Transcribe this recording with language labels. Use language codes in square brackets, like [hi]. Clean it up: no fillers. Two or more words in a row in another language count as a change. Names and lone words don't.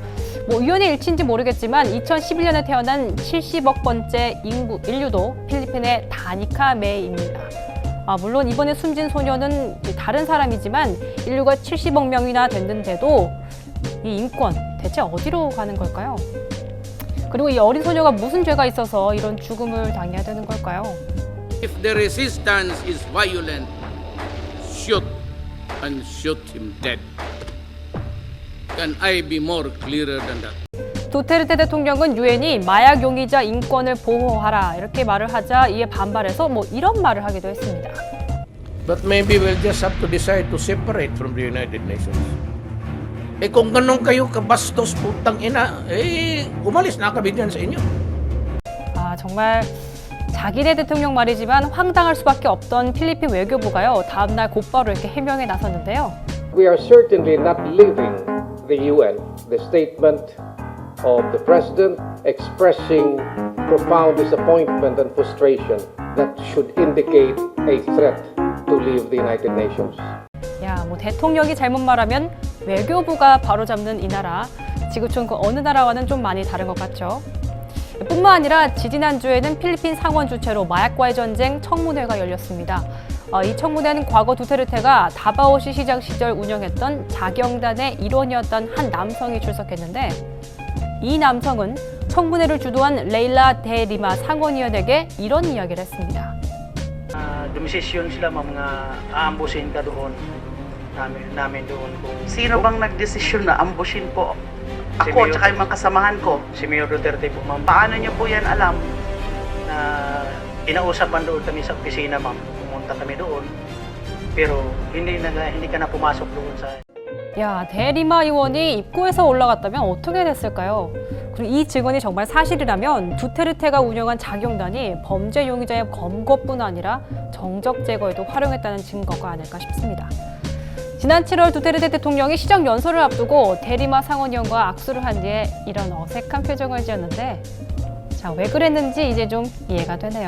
[ko] 우연의 일치인지 모르겠지만 2011년에 태어난 70억 번째 인류도 필리핀의 다니카 메이입니다. 물론 이번에 숨진 소녀는 다른 사람이지만 인류가 70억 명이나 됐는데도 이 인권 대체 어디로 가는 걸까요? 그리고 이 어린 소녀가 무슨 죄가 있어서 이런 죽음을 당해야 되는 걸까요? [en] If the resistance is violent, shoot and shoot him dead. Can I be more clearer than that? [ko] 두테르테 대통령은 유엔이 마약 용의자 인권을 보호하라 이렇게 말을 하자 이에 반발해서 이런 말을 하기도 했습니다. [en] But maybe we'll just have to decide to separate from the United Nations. [tl] Kung ganun kayo kabastos putang ina, umalis na kami dyan sa inyo. [ko] 정말 자기네 대통령 말이지만 황당할 수밖에 없던 필리핀 외교부가요, 다음날 곧바로 이렇게 해명에 나섰는데요. [en] We are certainly not leaving the UN. The statement of the President expressing profound disappointment and frustration that should indicate a threat to leave the United Nations. [ko] 대통령이 잘못 말하면 외교부가 바로잡는 이 나라, 지구촌 그 어느 나라와는 좀 많이 다른 것 같죠. 뿐만 아니라 지지난주에는 필리핀 상원 주최로 마약과의 전쟁 청문회가 열렸습니다. 이 청문회는 과거 두테르테가 다바오시 시장 시절 운영했던 자경단의 일원이었던 한 남성이 출석했는데, 이 남성은 청문회를 주도한 레일라 데 리마 상원의원에게 이런 이야기를 했습니다. [tl] Dumesisyon sila mga aambusin ka doon, namin doon. Sino bang nagdesisyon na ambusin po ako at saka yung mga kasamahan ko? Si Mayor Duterte po, ma'am. Paano niyo po yan alam na inausapan doon kami sa opisina, ma'am? Pumunta kami doon, pero hindi ka na pumasok doon sa... [ko] 데리마 의원이 입구에서 올라갔다면 어떻게 됐을까요? 그리고 이 증언이 정말 사실이라면 두테르테가 운영한 자경단이 범죄 용의자의 검거뿐 아니라 정적 제거에도 활용했다는 증거가 아닐까 싶습니다. 지난 7월 두테르테 대통령이 시정 연설을 앞두고 데리마 상원의원과 악수를 한 뒤에 이런 어색한 표정을 지었는데, 왜 그랬는지 이제 좀 이해가 되네요.